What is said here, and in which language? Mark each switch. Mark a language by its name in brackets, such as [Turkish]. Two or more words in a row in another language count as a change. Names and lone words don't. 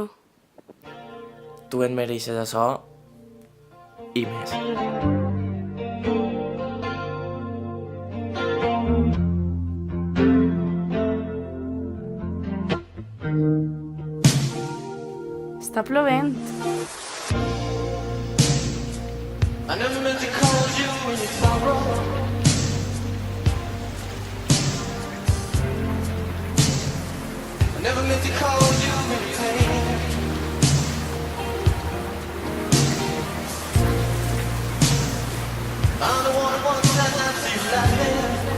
[Catalan] Tu et mereixes això i més. Està plovent. [English] I never meant to call you in your sorrow. I never meant to call you in your pain. I'm the one who wants to see you laughing.